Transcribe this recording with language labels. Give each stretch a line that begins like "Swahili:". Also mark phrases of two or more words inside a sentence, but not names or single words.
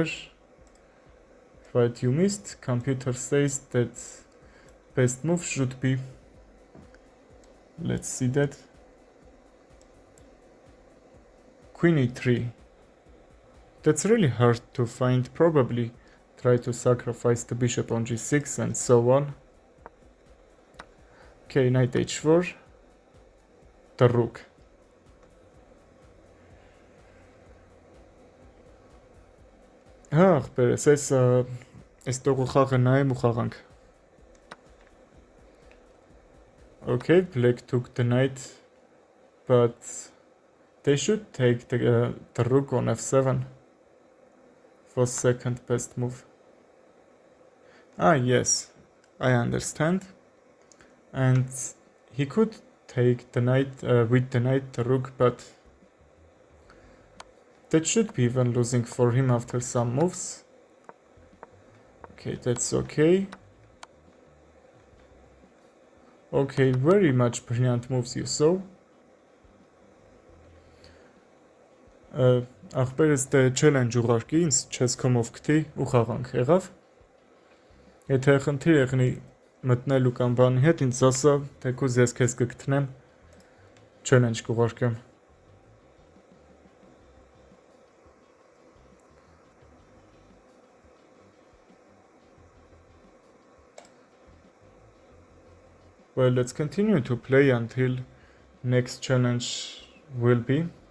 English: What you missed, computer says that best move should be, let's see that, queen e3. That's really hard to find, probably try to sacrifice the bishop on g6 and so on. Okay, knight h4, the rook.
Armenian: Ախպերս, այս տողը խաղը նայեմ ու խաղանք։
English: Okay, black took the knight, but they should take the rook on f7 for second best move. Yes, I understand. And he could take the knight, with the knight the rook, but that should be even losing for him after some moves. Okay, that's okay. Okay, very much brilliant moves you saw.
Armenian: Ախպերս դե challenge ուղարկի, ինձ չես կոմով կտի ու խաղանք, եղավ։ Եթե խնդիր եղնի մտնելու կամ բանի հետ, ինձ ասա, թեկուզ ես քեզ կգտնեմ, challenge կուղարկեմ։
English: Well, let's continue to play until next challenge will be.